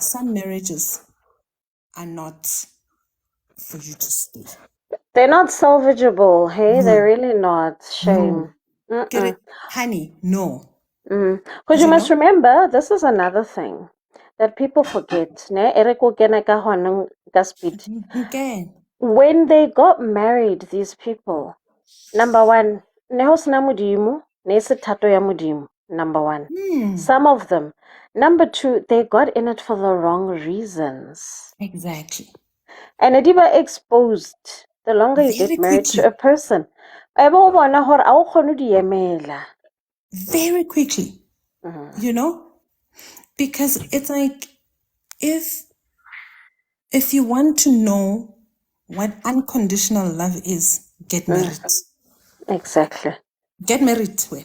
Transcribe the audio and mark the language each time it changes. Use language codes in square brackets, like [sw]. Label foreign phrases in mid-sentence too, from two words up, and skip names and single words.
[en] Some marriages are not for you to stay. They're not salvageable, hey? They're No, really not. Shame. no. Correct. Honey, no. Because you You must know? remember, this is another thing that people forget. Ne? [st] Ere ko kena ka hona ka speed. [en] Again. When they got married, these people, number one, [st] ne ho sena modimo, ne se thato ya modimo, [en] number one. Some of them. Number two, they got in it for the wrong reasons. Exactly. And it even exposed the longer you Very get married to a quickly. person. [st] Ebe o bona hore ha o kgone ho di emela. [en] Very quickly. You know? Because it's like if you want to know what unconditional love is, get married. Exactly. Get married when.